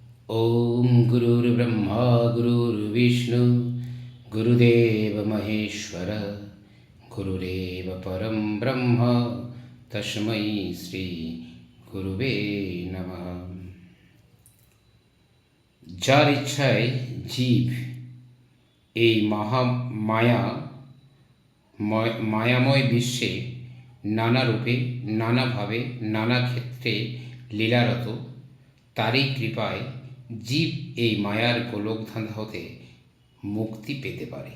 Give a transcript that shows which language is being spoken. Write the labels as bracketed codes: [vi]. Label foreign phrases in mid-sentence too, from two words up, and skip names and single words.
[sa] ओम गुरुर्ब्रह्मा गुरुर्विष्णु गुरुदेव महेश्वर गुरुरेव परम ब्रह्म तस्मै श्री गुरुवे नमः। [bn] যার ইচ্ছায় জীব এই মায়াময় বিশ্বে নানা রূপে নানাভাবে নানা ক্ষেত্রে লীলারত, তারই কৃপায় জীব এই মায়ার গোলকধাঁধা হতে মুক্তি পেতে পারে।